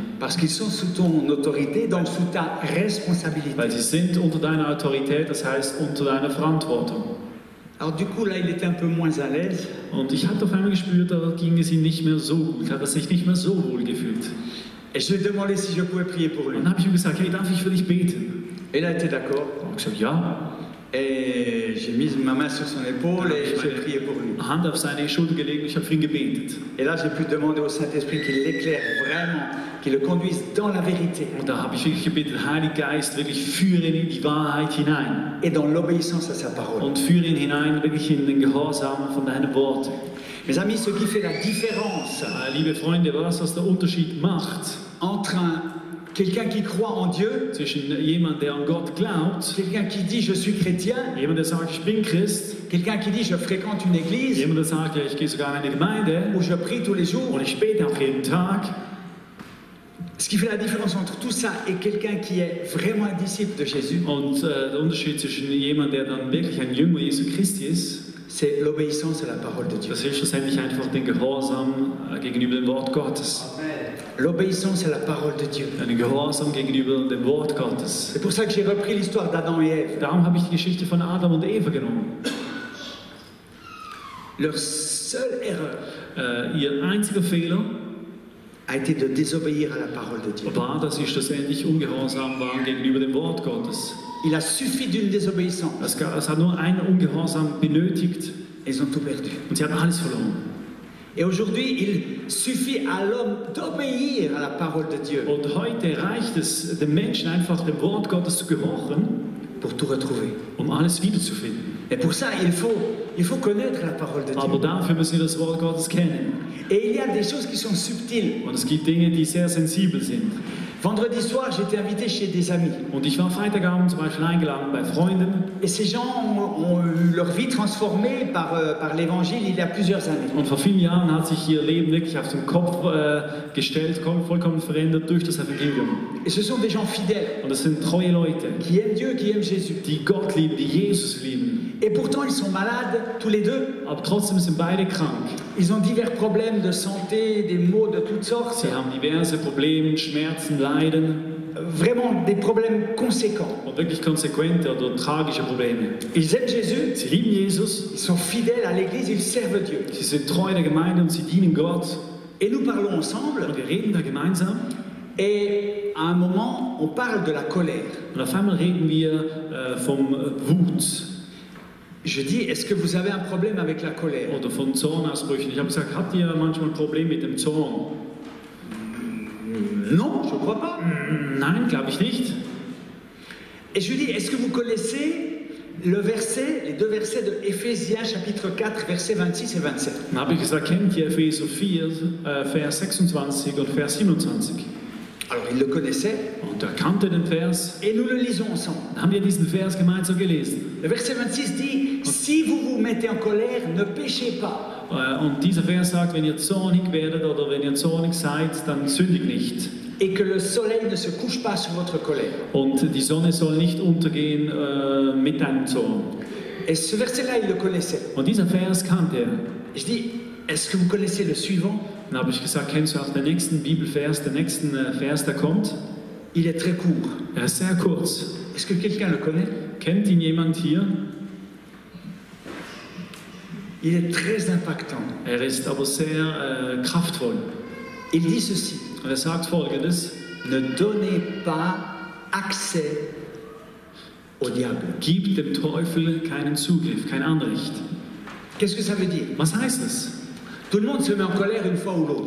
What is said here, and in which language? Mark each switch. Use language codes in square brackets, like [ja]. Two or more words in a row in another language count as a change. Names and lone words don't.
[fr] Parce qu'ils sont sous ton autorité, donc sous ta responsabilité. [de] Weil sie sind unter deiner Autorität, das heißt unter deiner Verantwortung. [fr] Alors du coup, là, il était un peu moins à l'aise. [de] Und ich habe auf einmal gespürt, da ging es ihm nicht mehr so gut, hat er sich nicht mehr so wohl gefühlt. [fr] Et je lui ai demandé si je pouvais prier pour lui. [de] Und dann habe ich ihm gesagt, hey, darf ich für dich beten? [fr] Et il a été d'accord. [de] Und ich habe gesagt, ja. [fr] Et j'ai mis ma main sur son épaule et j'ai prié pour lui. [de] Hand auf seine Schulter gelegt und ich habe für ihn gebetet. [fr] Et là, j'ai pu demander au Saint-Esprit qu'il l'éclaire vraiment, qu'il le conduise dans la vérité. [de] Und da habe ich wirklich gebetet, Heiliger Geist, wirklich führe ihn in die Wahrheit hinein. [fr] Et dans l'obéissance à sa parole. [de] Und führe ihn hinein, wirklich in den Gehorsam von deinen Worten. [fr] Mes amis, ce qui fait la différence [de] Liebe Freunde, was der Unterschied macht [fr] entre quelqu'un qui croit en Dieu, [de] zwischen jemand, der an Gott glaubt, [fr] quelqu'un qui dit je suis chrétien, [de] jemand, der sagt, ich bin Christ, [fr] quelqu'un qui dit je fréquente une église, [de] jemand, der sagt, ja, ich gehe sogar in eine Gemeinde [fr] où je prie tous les jours. [de] und ich bete auch jeden Tag. [fr] Ce qui fait la différence entre tout ça et quelqu'un qui est vraiment un disciple de Jésus, [de] Und der Unterschied zwischen jemand, der dann wirklich ein Jünger Jesu Christi ist, [fr] c'est l'obéissance à la parole de Dieu. [de] das ist schlussendlich einfach den Gehorsam gegenüber dem Wort Gottes. [fr] L'obéissance à la parole de Dieu. [de] Ein Gehorsam gegenüber dem Wort Gottes. [fr] C'est pour ça que j'ai repris l'histoire d'Adam et Ève. [de] Darum habe ich die Geschichte von Adam und Eva genommen. [fr] Leur seule erreur [de] Ihr einziger Fehler [fr] a été de désobéir à la parole de Dieu. [de] war, dass sie schlussendlich ungehorsam waren gegenüber dem Wort Gottes. [fr] Il a suffi d'une désobéissance. [de] Es hat nur einen Ungehorsam benötigt [fr] Ils ont tout perdu. [de] und sie haben alles verloren. [fr] Et aujourd'hui, il suffit à l'homme d'obéir à la parole de Dieu [de] Und heute reicht es dem Menschen einfach, dem Wort Gottes zu gehorchen, [fr] pour tout retrouver. [de] um alles wiederzufinden. [fr] Et pour ça, il faut connaître la parole de [de] Aber [fr] Dieu. [de] dafür müssen wir das Wort Gottes kennen. [fr] Et il y a des choses qui sont subtiles. [de] Und es gibt Dinge, die sehr sensibel sind. [fr] Vendredi soir, j'étais invité chez des amis. [de] Und ich war Freitagabend zum Beispiel eingeladen bei Freunden. [fr] Et ces gens ont eu leur vie transformée par l'évangile il y a plusieurs années. [de] Und vor vielen Jahren hat sich ihr Leben wirklich auf den Kopf gestellt, vollkommen verändert durch das Evangelium. [fr] Et ce sont des gens fidèles, [de] Und das sind treue Leute, [fr] qui aiment Dieu, qui aiment Jésus. [de] die Gott lieben, die Jesus lieben. [fr] Et pourtant, ils sont malades, tous les deux. [de] Aber trotzdem sind beide krank. [fr] Ils ont divers problèmes de santé, des maux de toutes sortes. [de] Sie haben diverse Probleme, Schmerzen, Leiden [fr] Vraiment des problèmes conséquents. [de] und wirklich konsequente oder tragische Probleme. [fr] Ils aiment Jésus, [de] Sie lieben Jesus, [fr] ils sont fidèles à l'Église, ils servent Dieu. [de] sie sind treu der Gemeinde und sie dienen Gott. [fr] Et nous parlons ensemble, [de] Und wir reden da gemeinsam. [fr] et à un moment, on parle de la colère. [de] Und auf einmal reden wir vom Wut [fr] Je dis, est-ce que vous avez un problème avec la colère? [de] oder von Zornausbrüchen. Ich habe gesagt, habt ihr manchmal ein Problem mit dem Zorn? [fr] Non, je ne crois pas. [de] Nein, glaube ich nicht. [fr] Et je lui dis, est-ce que vous connaissez le verset, les deux versets de Éphésiens chapitre 4, versets 26 et 27? [de] Dann habe ich gesagt, kennt ihr Epheser 4, Vers 26 und Vers 27? [fr] Alors il le connaissait, [de] Und er kannte den Vers. [fr] et nous le lisons ensemble. [de] Dann haben wir diesen Vers gemeinsam gelesen. [fr] Le verset 26 dit, si vous vous mettez en colère, ne péchez pas. [de] Und dieser Vers sagt, wenn ihr zornig werdet oder wenn ihr zornig seid, dann sündigt nicht. [fr] Et que le soleil ne se couche pas sur votre colère. [de] Und die Sonne soll nicht untergehen mit deinem Zorn. [fr] Et ce verset-là, il le connaissait. [de] Und dieser Vers kannte er. [fr] Je dis, est-ce que vous connaissez le suivant? [de] Dann habe ich gesagt, kennst du auch den nächsten Bibelvers, den nächsten Vers, der kommt? [fr] Il est très court. [de] Er ist sehr kurz. [fr] Est-ce que quelqu'un le connaît? [de] Kennt ihn jemand hier? [fr] Il est très impactant. [de] Er ist aber sehr kraftvoll. [fr] Il dit ceci, [de] Und er sagt Folgendes: [fr] ne donnez pas accès au diable. [de] Gib dem Teufel keinen Zugriff, kein Anrecht. [fr] Qu'est-ce que ça veut dire? [de] Was heißt das? [fr] Tout le monde se met en colère une fois ou l'autre.